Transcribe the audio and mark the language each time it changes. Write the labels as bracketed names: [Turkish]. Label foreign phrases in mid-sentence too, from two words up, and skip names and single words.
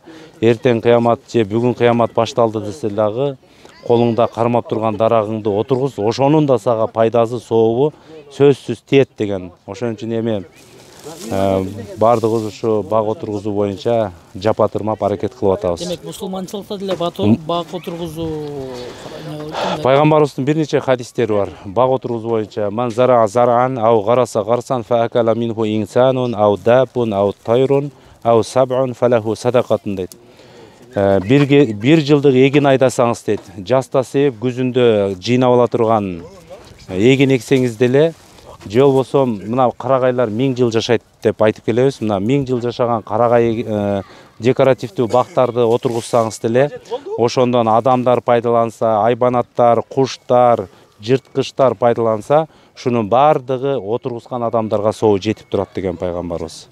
[Kyrgyz] Эртең кыямат же бүгүн кыямат башталды десе дагы, колуңда кармап турган дарагыңды отургуз, ошонун да сага пайдасы, сообу сөзсүз тиет деген. Ошон үчүн эми бардыгыбыз ушу бак отургузуу боюнча жапатырмап аракет кылып атабыз. Демек, мусулманчылыкта деле бак отургузуу пайгамбарыбыздын бир нече хадистери бар. Бак отургузуу боюнча: [Arabic] "من زرع زرعا أو غرس غرسا فأكل منه إنسان أو دابة أو طير أو سبع فله صدقة" дейт. [Kyrgyz] Бир жылдык эгин айдасаңыз дейт, жазда сээп күзүндө жыйнап ала турган эгин эксеңиз деле, же болбосо мына карагайлар 1000 жыл жашайт деп айтып келебиз. Мына 1000 жыл жашаган карагай декоративдүү бактарды отургузсаңыз деле, ошондон адамдар пайдаланса, айбанаттар, куштар, жырткычтар пайдаланса, шунун бардыгы отургузган адамдарга сообу жетип турат деген пайгамбарыбыз.